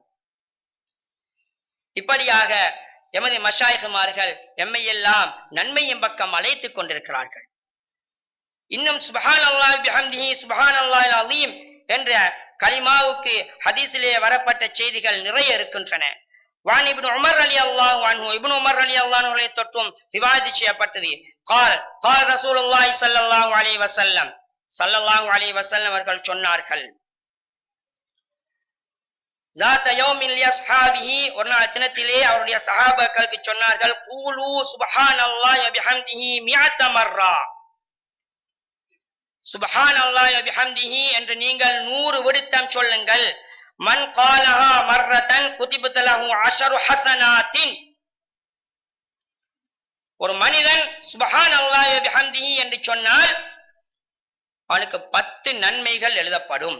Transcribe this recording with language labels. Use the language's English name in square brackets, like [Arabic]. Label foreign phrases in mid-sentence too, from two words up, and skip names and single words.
[Tamil] இப்படியாக எமது மஷாயிகுமார்கள் எம்மையெல்லாம் நன்மையின் பக்கம் அழைத்துக் கொண்டிருக்கிறார்கள். இன்னும் [Arabic] سبحان الله بحمده سبحان الله العظيم [Tamil] என்ற கலிமாவுக்கு ஹதீஸிலே வரப்பட்ட செய்திகள் நிறைய இருக்கின்றன. வான் இப்னு உமர் [Arabic] رضي الله عنه, [Tamil] இப்னு உமர் [Arabic] رضي الله عنه [Tamil] தொற்றும் ரிவாயத் செய்யப்பட்டது. [Arabic] قال رسول الله صلى الله عليه وسلم, صلى الله عليه وسلم [Tamil] அவர்கள் சொன்னார்கள், [Arabic] ذات يوم لأصحابه, [Tamil] ஒரு நாள் தினத்திலே அவருடைய சஹாபாக்களுக்கு சொன்னார்கள், [Arabic] قولوا سبحان الله وبحمده مائة مرة, سبحان الله وبحمده [Tamil] என்று நீங்கள் 100 விடுத்தம் சொல்லுங்கள். [Arabic] من قالها مرة كتبت له 10 حسنات, [Tamil] ஒரு மனிதன் [Arabic] سبحان الله وبحمده [Tamil] என்று சொன்னால் அவனுக்கு 10 நன்மைகள் எழுதப்படும்.